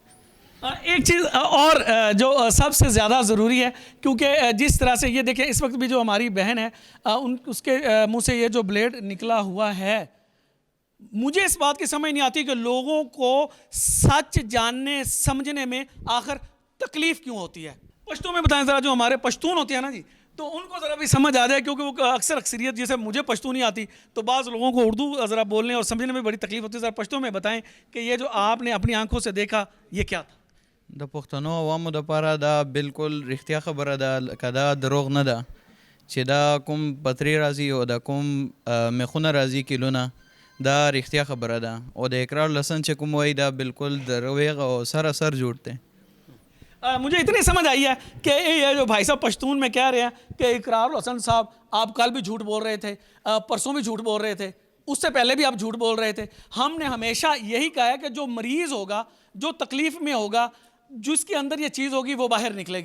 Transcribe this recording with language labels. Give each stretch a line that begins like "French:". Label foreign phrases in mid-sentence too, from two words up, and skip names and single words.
Urdu: ایک چیز اور جو سب سے زیادہ ضروری ہے، کیونکہ جس طرح سے یہ دیکھیں اس وقت بھی جو ہماری بہن ہے اس کے منہ سے یہ جو بلیڈ نکلا ہوا ہے، مجھے اس بات کی سمجھ نہیں آتی کہ لوگوں کو سچ جاننے سمجھنے میں آخر تکلیف کیوں ہوتی ہے. پشتون میں بتائیں ذرا، جو ہمارے پشتون ہوتے ہیں نا جی، تو ان کو ذرا بھی سمجھ آ جائے، کیونکہ وہ اکثریت، جیسے مجھے پشتون نہیں آتی تو بعض لوگوں کو اردو ذرا بولنے اور سمجھنے میں بڑی تکلیف ہوتی ہے. ذرا پشتون میں بتائیں کہ یہ جو آپ نے اپنی آنکھوں سے دیکھا یہ کیا تھا?
Pashto: د پښتنو عوامو دپاره دا بالکل رښتیا خبره ده، که دا دروغ نه ده چې دا کوم پتری راځي او دا کوم میخونه راځي کیلونه، دا رښتیا خبره ده. او د اقرار لسن چې کوم وایي دا بالکل دروغ او سراسر جھوٹ ده.
Urdu: مجھے اتنی سمجھ آئی ہے کہ یہ جو بھائی صاحب پشتون میں کہہ رہے ہیں کہ اقرار الحسن صاحب آپ کل بھی جھوٹ بول رہے تھے، پرسوں بھی جھوٹ بول رہے تھے، اس سے پہلے بھی آپ جھوٹ بول رہے تھے. ہم نے ہمیشہ یہی کہا ہے کہ جو مریض ہوگا، جو تکلیف میں ہوگا، جس کے اندر یہ چیز ہوگی وہ باہر نکلے گی.